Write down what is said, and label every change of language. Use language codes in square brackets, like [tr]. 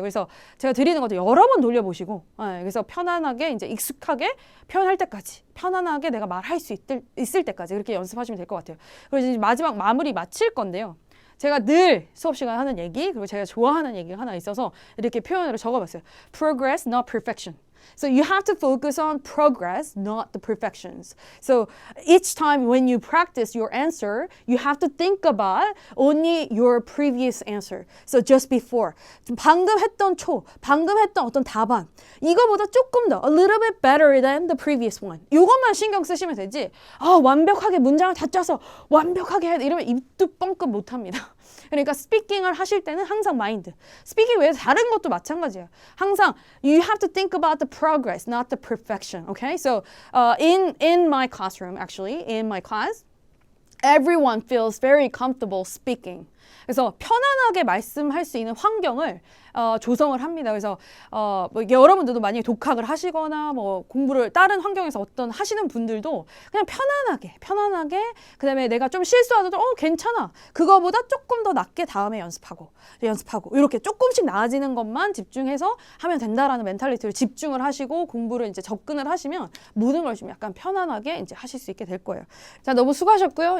[ko] 그래서 제가 드리는 것도 여러 번 돌려보시고, 그래서 편안하게 이제 익숙하게 표현할 때까지, 편안하게 내가 말할 수 있을 때까지 그렇게 연습하시면 될 것 같아요. 그리고 이제 마지막 마무리 마칠 건데요. 제가 늘 수업 시간에 하는 얘기, 그리고 제가 좋아하는 얘기가 하나 있어서 이렇게 표현으로 적어봤어요. [en] Progress, not perfection. So you have to focus on progress, not the perfections. So each time when you practice your answer, you have to think about only your previous answer. So just before. [ko] 방금 했던 방금 했던 어떤 답안, 이거보다 조금 더, [en] a little bit better than the previous one. [ko] 이것만 신경 쓰시면 되지, 완벽하게 문장을 다 짜서 완벽하게 해야 돼. 이러면 입도 뻥끗 못합니다. 그러니까 스피킹을 하실 때는 항상 마인드. 스피킹 외에 다른 것도 마찬가지예요. 항상 [en] you have to think about the progress, not the perfection. Okay? So in my classroom, actually, in my class, everyone feels very comfortable speaking. [ko] 그래서 편안하게 말씀할 수 있는 환경을 조성을 합니다. 그래서 뭐 여러분들도 만약에 독학을 하시거나 뭐 공부를 다른 환경에서 어떤 하시는 분들도 그냥 편안하게 그다음에 내가 좀 실수하더라도 괜찮아. 그거보다 조금 더 낫게 다음에 연습하고 이렇게 조금씩 나아지는 것만 집중해서 하면 된다라는 멘탈리티를 집중을 하시고 공부를 이제 접근을 하시면 모든 걸 좀 약간 편안하게 이제 하실 수 있게 될 거예요. 자, 너무 수고하셨고요.